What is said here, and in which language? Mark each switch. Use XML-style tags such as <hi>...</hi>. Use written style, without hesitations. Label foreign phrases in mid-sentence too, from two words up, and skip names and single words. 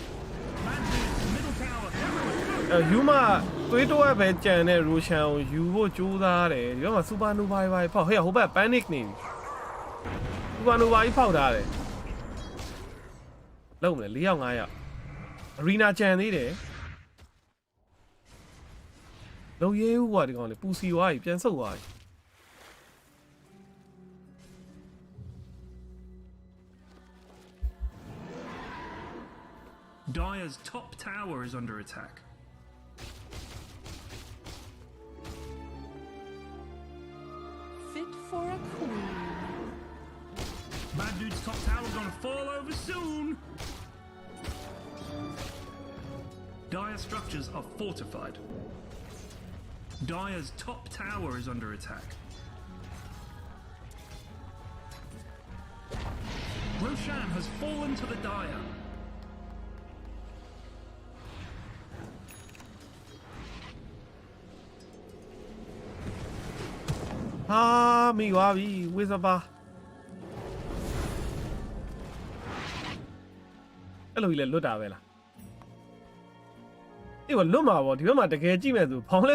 <my>ယူမသွေးတော့ပဲကြံတဲ့ရိုရှန်ကိုယူဖို့ကြိုးစားတယ်ဒီမှာစူပါနိုဗာပဲဖောက်ဟဲ့ဟိုဘက် panic နေပြီစူပါနိုဗာကြီးဖောက်ထားတယ်လုံးမလဲ4ယောက်5ယောက်အရီနာကြံသေးတယ်လုံးရဲဦးကွာဒီကောင်လေပူစီသွားပြီပြန်ဆုတ်သွားပြီ</my> <en>Dire's top tower is under attack. Fit for a queen. Bad Dude's top tower gonna fall over soon. Dire structures are fortified. Dire's top tower is under attack. Roshan has fallen to the Dire.</en> <my>မိသွားပြီဝိဇပါအဲ့လိုကြီးလဲလွတ်တာပဲလားအေးလွတ်မှာပေါ့ဒီဘက်မှာတကယ်ကြည့်မဲ့သူ Boundless</my>